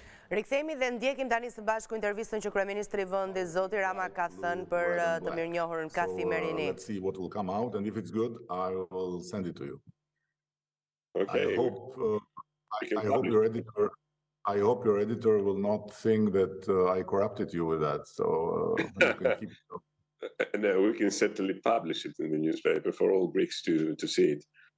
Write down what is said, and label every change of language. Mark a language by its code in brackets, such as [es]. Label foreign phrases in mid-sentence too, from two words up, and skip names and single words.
[sq] Rikthehemi dhe ndjekim tani së bashku intervistën që Kryeministri i vendit Zoti Rama ka thënë për të mirënjohurën Kathimerini. [en] Let's see what will come out, and if it's good, I will send it to you. Okay. I hope your editor will not think that I corrupted you with that. So you can keep it. No, we can certainly publish it in the newspaper for all Greeks to see it.